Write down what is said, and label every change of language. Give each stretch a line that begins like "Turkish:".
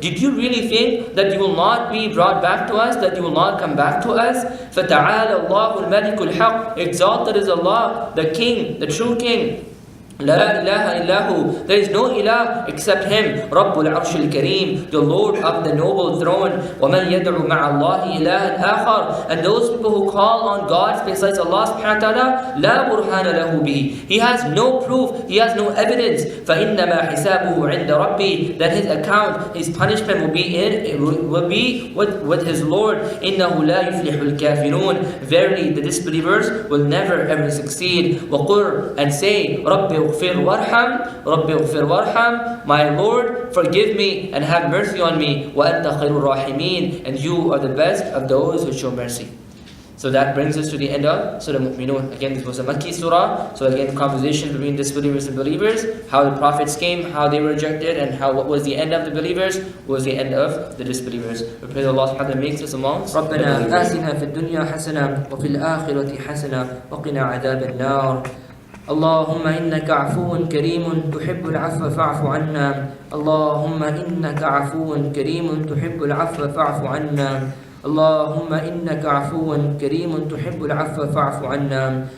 English: Did you really think that you will not be brought back to us? That you will not come back to us?
Arabic: فَتَعَالَى اللَّهُ الْمَلِكُ الْحَقِّ.
English: Exalted is Allah, the King, the true King.
Arabic: لا إله إلا هو.
English: There is no ilah except Him.
Arabic: رب العرش الكريم,
English: the Lord of the noble throne.
Arabic: ومن يدعو مع الله إلها آخر.
English: And those people who call on God besides Allah subhanahu wa ta'ala,
Arabic: لا برهان له به.
English: He has no proof, he has no evidence.
Arabic: فإنما حسابه عند ربي.
English: That his account, his punishment will be with his Lord.
Arabic: إنه لا يفلح الكافرون.
English: Verily the disbelievers will never ever succeed.
Arabic: وقل,
English: and say,
Arabic: رب اغفر وارحم,
English: my Lord, forgive me and have mercy on me.
Arabic: وأنت خير الراحمين,
English: and you are the best of those who show mercy. So that brings us to the end of Surah Al-Muminoon. Again, this was a Makki surah. So again, conversation between disbelievers and believers, how the prophets came, how they were rejected, and what was the end of the believers, what was the end of the disbelievers. We pray that Allah subhanahu wa ta'ala makes us amongst
Arabic: ربنا آتنا في الدنيا حسنة وفي الآخرة حسنة وقنا عذاب النار. اللهم إنك عفو كريم تحب العفو فاعف عنا. اللهم إنك عفو كريم تحب العفو فاعف عنا. اللهم إنك عفو كريم تحب العفو فاعف عنا.